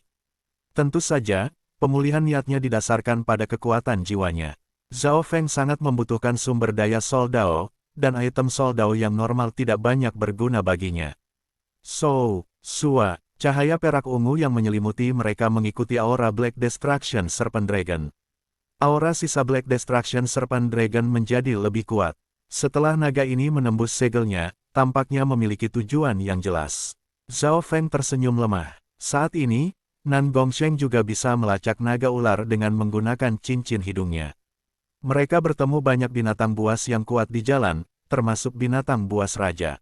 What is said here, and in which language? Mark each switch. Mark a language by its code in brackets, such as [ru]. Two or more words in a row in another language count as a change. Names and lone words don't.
[id] Tentu saja, pemulihan niatnya didasarkan pada kekuatan jiwanya. Zhao Feng sangat membutuhkan sumber daya Soul Dao, dan item Soul Dao yang normal tidak banyak berguna baginya. Sua, Cahaya perak ungu yang menyelimuti mereka mengikuti aura Black Destruction Serpent Dragon. Aura sisa Black Destruction Serpent Dragon menjadi lebih kuat. Setelah naga ini menembus segelnya, tampaknya memiliki tujuan yang jelas. Zhao Feng tersenyum lemah. Saat ini, Nan Gongsheng juga bisa melacak naga ular dengan menggunakan cincin hidungnya. Mereka bertemu banyak binatang buas yang kuat di jalan, termasuk binatang buas raja.